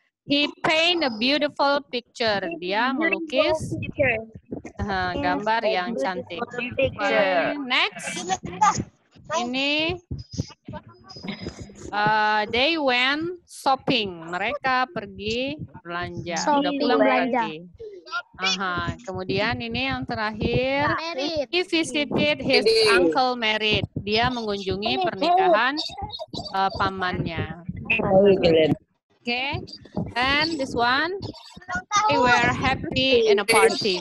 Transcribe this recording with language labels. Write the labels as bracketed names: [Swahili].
[English] He paint a beautiful picture. [Indonesian] Dia melukis gambar yang cantik. [English] Okay. Next, ini they went shopping. [Indonesian] Mereka pergi belanja. Udah pulang berarti. Kemudian ini yang terakhir, [English] he visited his uncle married. [Indonesian] Dia mengunjungi pernikahan pamannya. [English] Okay, and this one, they were happy in a party.